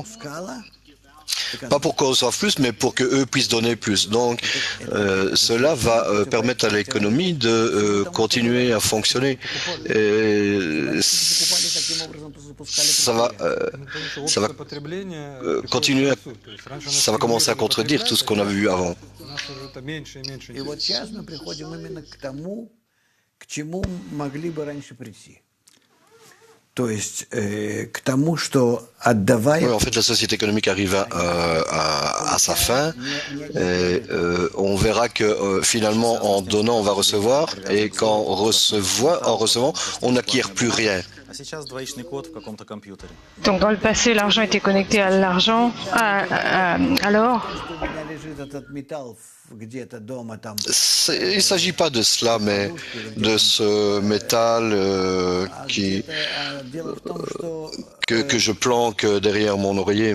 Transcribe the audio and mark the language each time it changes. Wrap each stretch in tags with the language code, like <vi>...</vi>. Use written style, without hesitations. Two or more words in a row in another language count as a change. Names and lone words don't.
<fr>Pas pour qu'on reçoive plus, mais pour qu'eux puissent donner plus. Donc, cela va permettre à l'économie de continuer à fonctionner. Et ça va continuer, ça va commencer à contredire tout ce qu'on a vu avant.</fr> <ru>И вот сейчас мы приходим именно к тому, к чему могли бы раньше прийти. То есть к тому, что отдавая...</ru> <fr>Oui, en fait, la société économique arrive à sa fin. Et, on verra que finalement, en donnant, on va recevoir. Et en recevant, on n'acquiert plus rien.</fr> <ru>А сейчас двоичный код в каком-то компьютере.</ru> <fr>Donc dans le passé, l'argent était connecté à l'argent, à l'or. Il ne s'agit pas de cela, mais de ce métal que je planque derrière mon oreiller.</fr>